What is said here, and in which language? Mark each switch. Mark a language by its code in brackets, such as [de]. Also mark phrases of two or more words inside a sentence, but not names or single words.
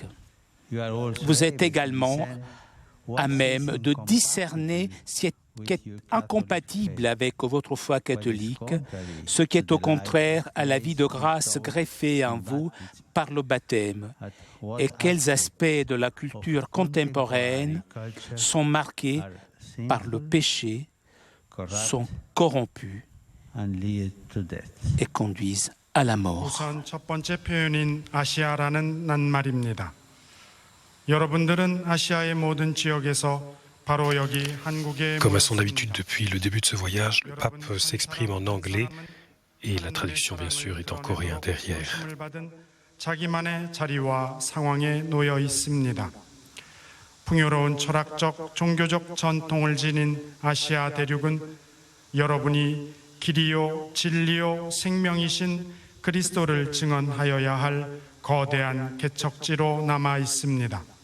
[fr] Vous êtes également à même de discerner ce qui est incompatible avec votre foi catholique, ce qui est au contraire à la vie de grâce greffée en vous par le baptême, et quels aspects de la culture contemporaine sont marqués par le péché, sont corrompus et conduisent à la mort. [ko] 우선 첫 번째 표현인 아시아라는 낱말입니다. 여러분들은 아시아의 모든 지역에서 바로 여기 한국에 [fr] Comme à son habitude depuis le début de ce voyage, le pape s'exprime en anglais et la traduction, bien sûr, est en coréen derrière. [ko] 자기만의 자리와 상황에 놓여 있습니다. 풍요로운 철학적, 종교적 전통을 지닌 아시아 대륙은 여러분이 길이요, 진리요, 생명이신 그리스도를 증언하여야 할 거대한 개척지로 남아 있습니다.